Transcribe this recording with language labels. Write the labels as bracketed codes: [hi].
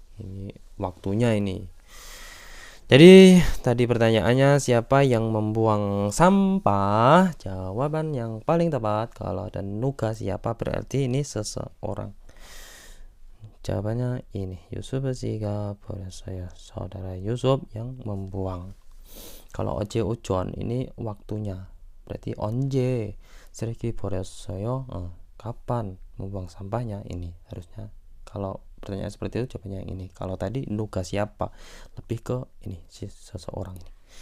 [id] Ini waktunya ini. Jadi tadi pertanyaannya siapa yang membuang sampah? Jawaban yang paling tepat kalau ada nuga siapa berarti ini seseorang. Jawabannya ini Yusuf jika [ko] 버렸어요. [id] Saudara Yusuf yang membuang. Kalau [ko] 어제 오전 [id] ini waktunya. Berarti [ko] 언제 쓰레기 버렸어요? [id] Kapan membuang sampahnya? Ini harusnya kalau pertanyaan seperti itu jawabannya yang ini. Kalau tadi nuga siapa? Lebih ke ini si seseorang ini.